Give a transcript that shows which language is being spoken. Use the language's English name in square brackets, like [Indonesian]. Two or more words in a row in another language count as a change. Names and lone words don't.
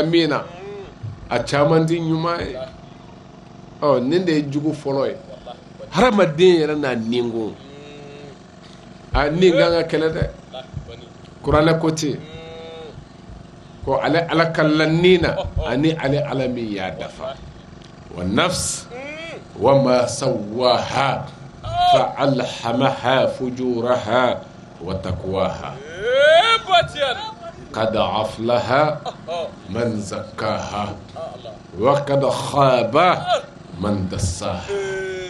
[Bambara] min na a caman tɛ ɲuman ye nin de ye jugu fɔlɔ ye hadamaden yɛrɛ n'a ninko a nin kan ka kɛlɛ dɛ kuranɛ ko ten ko ale ala ka lanin na ani ale ala min y'a dafa [Arabic] ونفس وما سواها فألهمها فجورها وتقواها قد أفلح من زكاها وقد خاب من دساها